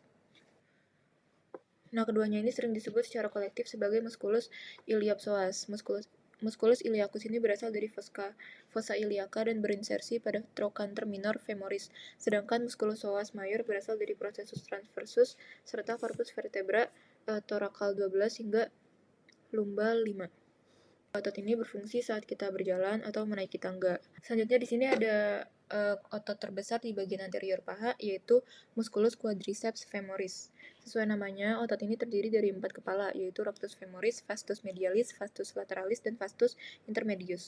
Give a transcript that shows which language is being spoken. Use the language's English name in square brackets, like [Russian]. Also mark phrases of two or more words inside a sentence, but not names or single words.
[Indonesian] Nah, keduanya ini sering disebut secara kolektif sebagai [Latin] musculus iliopsoas. Musculus iliacus [Indonesian] ini berasal dari [Latin] fossa iliaca [Indonesian] dan berinsersi pada [Latin] trochanter minor femoris, [Indonesian] sedangkan [Latin] musculus psoas mayor [Indonesian] berasal dari [Latin] processus transversus [Indonesian] serta [Latin] corpus vertebra [Indonesian] thoracal 12 hingga lumbal 5. Otot ini berfungsi saat kita berjalan atau menaiki tangga. Selanjutnya di sini ada otot terbesar di bagian anterior paha, yaitu [Latin] musculus quadriceps femoris. [Indonesian] Sesuai namanya, otot ini terdiri dari 4 kepala, yaitu [Latin] rectus femoris, vastus medialis, vastus lateralis, [Indonesian] dan [Latin] vastus intermedius.